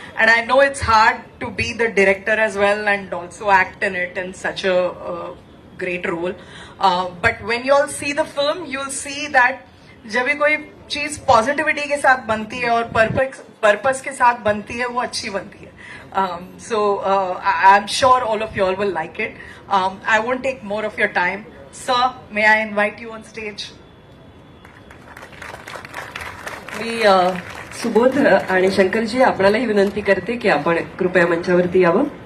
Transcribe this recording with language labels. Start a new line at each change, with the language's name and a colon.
English: And I know it's hard to be the director as well and also act in it in such a great role. But when you all see the film, you'll see that
Hindi: जब भी कोई चीज positivity के साथ बनती है और purpose के साथ बनती है, वो अच्छी बनती है.
English: So I'm sure all of you all will like it. I won't take more of your time. Sir, may I invite you on stage?
Marathi: मी सुबोध आणि शंकरजी आपणालाही विनंती करते की आपण कृपया मंचावरती यावं.